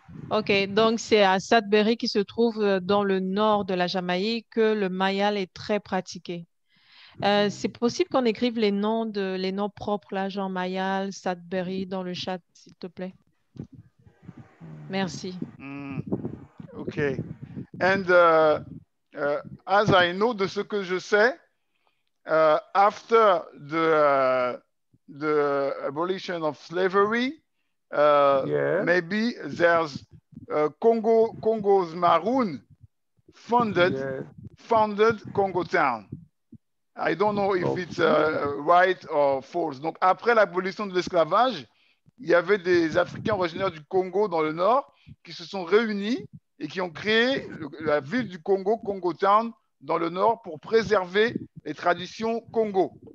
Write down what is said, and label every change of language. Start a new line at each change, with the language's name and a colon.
French: Ok, donc c'est à Sudbury qui se trouve dans le nord de la Jamaïque que le mayal est très pratiqué. C'est possible qu'on écrive les noms propres là, genre Mayal, Sudbury dans le chat, s'il te plaît. Merci. Okay.
English: And as I know,
French: de ce que je sais,
English: after the abolition of slavery, maybe there's Congo's Maroon founded Congo Town. I don't know if it's right or false.
French: Donc, après l'abolition de l'esclavage, il y avait des Africains originaires du Congo dans le nord qui se sont réunis et qui ont créé la ville du Congo, Congo Town, dans le nord pour préserver les traditions Congo.